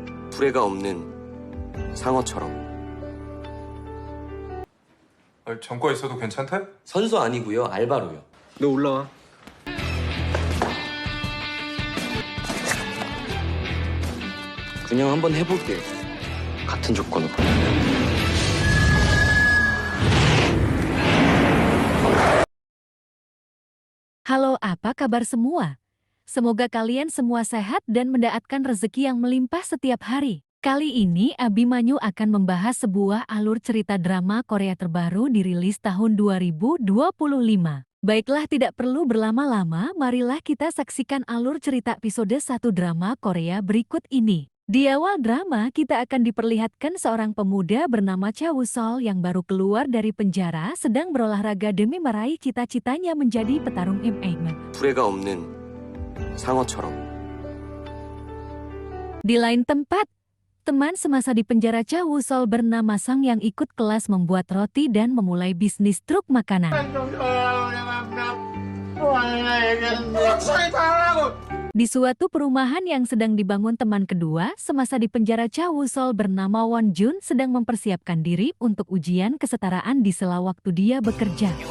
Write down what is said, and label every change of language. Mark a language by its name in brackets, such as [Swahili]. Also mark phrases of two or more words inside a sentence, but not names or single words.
[Korean] 불에가 없는 상어처럼. 전과 있어도 괜찮대? 선수 아니고요, 알바로요. 너 올라와. 그냥 한번 해볼게요. 같은 조건으로. [Indonesian] Halo, apa kabar semua? Semoga kalian semua sehat dan mendapatkan rezeki yang melimpah setiap hari. Kali ini Abimanyu akan membahas sebuah alur cerita drama Korea terbaru dirilis tahun 2025. Baiklah, tidak perlu berlama-lama, marilah kita saksikan alur cerita episode 1 drama Korea berikut ini. Di awal drama, kita akan diperlihatkan seorang pemuda bernama Cha Woo-sol yang baru keluar dari penjara sedang berolahraga demi meraih cita-citanya menjadi petarung MMA. [Korean] 불에가 없는 상어처럼. [Indonesian] Di lain tempat, teman semasa di penjara Cha Woo-sol bernama Sang yang ikut kelas membuat roti dan memulai bisnis truk makanan. Di suatu perumahan yang sedang dibangun teman kedua, semasa di penjara Cha Woo-sol bernama Won Jun sedang mempersiapkan diri untuk ujian kesetaraan di sela waktu dia bekerja.